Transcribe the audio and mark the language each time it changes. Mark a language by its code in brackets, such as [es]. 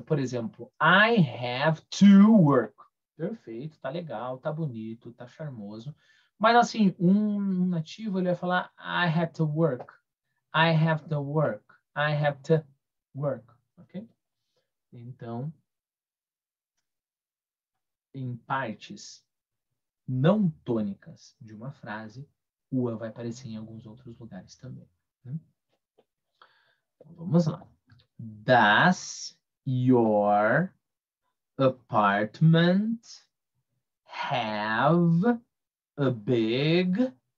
[pt] Por exemplo, [en] I have to work. [pt] Perfeito, tá legal, tá bonito, tá charmoso. Mas assim, um nativo ele vai falar [en] I have to work. I have to work. I have to work. Ok? [pt] Então, em partes não tônicas de uma frase, o a vai aparecer em alguns outros lugares também. Né? Então, vamos lá. [en] Does your apartment have a big...